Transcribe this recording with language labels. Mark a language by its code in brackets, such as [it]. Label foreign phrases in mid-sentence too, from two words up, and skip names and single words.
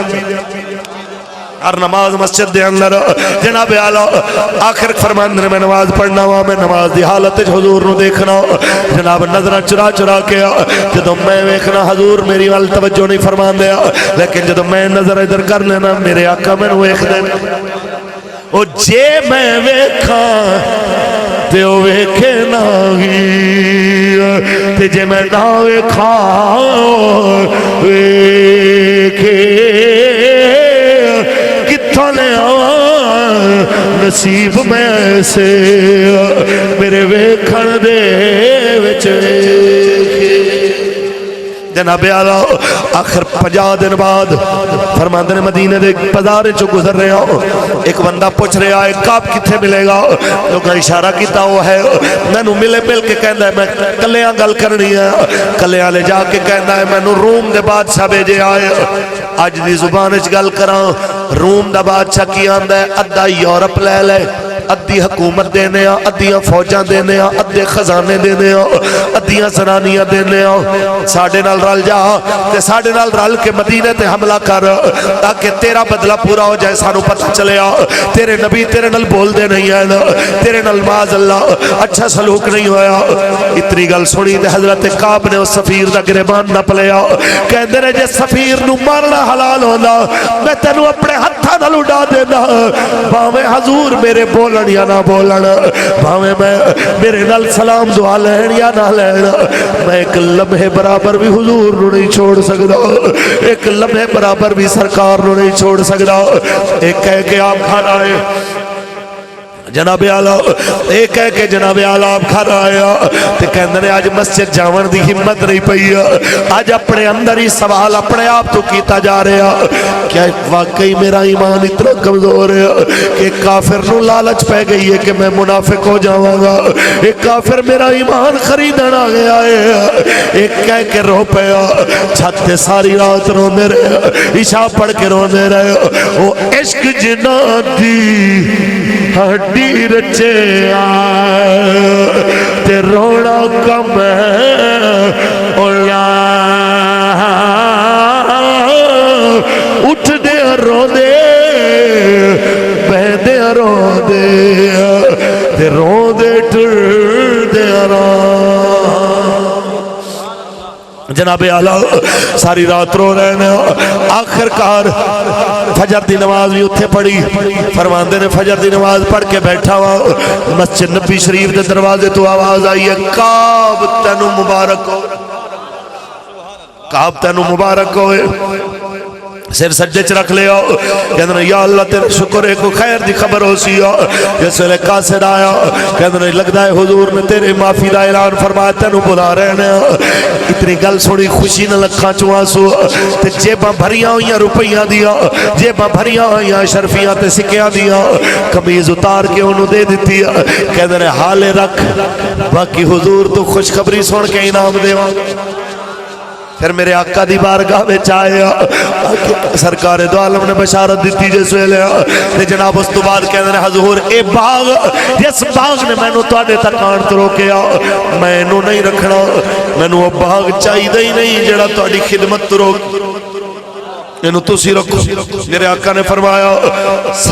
[pa] ہر نماز مسجد دے اندر جناب اعلی آخر فرماندے نے میں نماز پڑھنا ہوا میں نماز دی حالت حضور نو دیکھنا جناب نظر چرا چرا کے جدو میں ویکھنا حضور میری وال توجہ نہیں فرماندے لیکن جدو میں نظر ادھر کر لینا میرے آقا میں نو ویکھ دے او جے میں ویکھاں تے او ویکھے نہ ہی تے جے میں نہ ویکھاں ویکھے نصیب میں ایسے میرے ویکھن دے وچے جناب اعلی آخر 50 دن بعد فرماندے نے مدینے دے بازار چوں گزر رہے ہو ایک بندہ پوچھ رہا ہے کعب کتھے ملے گا لوگاں اشارہ کیتا وہ ہے مینوں ملے مل کے کہندا ہے میں کلیاں گل کرنی ہے کلیاں لے جا کے کہندا ہے مینوں روم دے بادشاہ بھیجے آئے اج دی زبان وچ گل کراں روم دا بادشاہ کی آندا ہے ادھا یورپ لے لے ادھی حکومت دینے ادھیاں فوجاں دینے ادھے خزانے دینے ادھیاں زنانیاں دینے ساڑھے نال رل جا تے ساڑھے نال رل کے مدینے تے حملہ کر تاکہ تیرا بدلہ پورا ہو جائے سانو پتہ چلے تیرے نبی تیرے نال بول دے نہیں ہیں تیرے نال معاذ اللہ اچھا سلوک نہیں ہویا اتنی گل سنی تے حضرت کعب نے اس سفیر دا گریبان نپ لیا کہندے نے جے سفیر نو مارنا حلال ہونا میں تینو اپنے ہتھاں نال اڑا دینا بھاویں حضور میرے بولن یا نہ بولن بھاویں میں میرے نال سلام دعا لین یا نہ لین میں ایک لمحے برابر بھی حضور نو نہیں چھوڑ سکدا ایک لمحے برابر بھی سرکار نو نہیں چھوڑ سکدا ایک کہہ کے آپ کھانا ہے جناب اعلیٰ ایک کہہ کے جناب اعلیٰ آپ گھر آیا تے کہندے نے آج مسجد جاون دی ہمت نہیں پئی آج اپنے اندر ہی سوال اپنے آپ تو کیتا جا رہا کیا واقعی میرا ایمان اتنا کمزور ہے کہ کافر نو لالچ پہ گئی ہے کہ میں منافق ہو جاواں گا ایک کافر میرا ایمان خریدن آ گیا ہے ایک کہہ کے رو پیا چھت تے ساری رات روندے رہے عشاء پڑھ کے روندے رہے او عشق جنہ دی ہڈی رچے آئے تے رونا کم ہے اٹھ دے رو دے بہ دے رو دے تے رو دے ٹر دے رو جناب اعلیٰ ساری رات رو رہے ہیں آخر کار فجر دی نماز بھی اتھے پڑھی فرماندے نے فجر دی نماز پڑھ کے بیٹھا ہوا مسجد نبی شریف دے دروازے تو آواز آئی ہے کعب تینو مبارک ہو کعب تینو مبارک ہوئے سر سجدے چ رکھ لیا کہندے یا اللہ تیرے شکر ہے کوئی خیر دی خبر ہو سی جس ویلے قاصد آیا کہندے لگدا ہے حضور نے تیرے معافی دا اعلان فرمایا تینو بلا رہے ہیں اتنی گل سنی خوشی نہ لکھاں چوں آنسو تے جیباں بھریاں ہوئیاں روپیاں دیاں جیباں بھریاں ہوئیاں شرفیاں تے سکیاں دیاں قمیض اتار کے انہوں دے دیتی کہندے حالے رکھ باقی حضور تو خوشخبری سن کے انعام دیواں پھر میرے آقا دی بارگاہ میں چاہیا سرکار دو عالم نے بشارت دیتی جس ویلے تے جناب اس تو بعد کہنے نے حضور اے باغ جس باغ نے میں نو توڑے تک آن تو روکیا میں نو نہیں رکھنا میں نو باغ چاہی دے ہی نہیں جڑا توڑی خدمت تو روک انہوں تسی رکھو میرے آقا نے فرمایا